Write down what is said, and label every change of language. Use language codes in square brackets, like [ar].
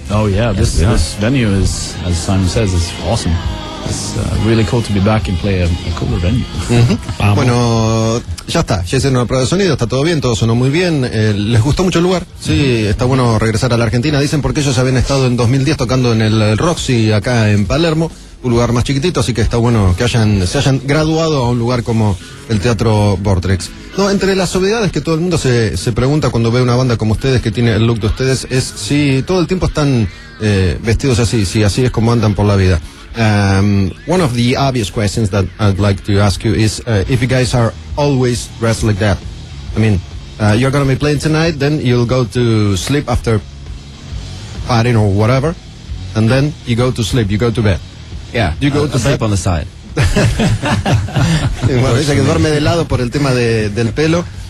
[en] Oh yeah, this venue is, as Simon says, is awesome. It's really cool to be back and play a cooler venue. Mm-hmm. [es] Bueno, ya está, ya hicieron una prueba de sonido, está todo sonó muy bien. Les gustó mucho el lugar, sí, mm-hmm. Está bueno regresar a la Argentina. Dicen porque ellos habían estado en 2010 tocando en el Roxy acá en Palermo, un lugar más chiquitito, así que está bueno que se hayan graduado a un lugar como el Teatro Vortrex. No, entre las obviedades que todo el mundo se pregunta cuando ve una banda como ustedes, que tiene el look de ustedes, es si todo el tiempo están vestidos así, si así es como andan por la vida. [en] One of the obvious questions that I'd like to ask you is if you guys are always dressed like that. I mean, you're going to be playing tonight, then you'll go to sleep after partying or whatever, and then you go to sleep, you go to bed. Yeah, you go to sleep on the side. [es] Bueno, dice que duerme de lado por el tema del pelo.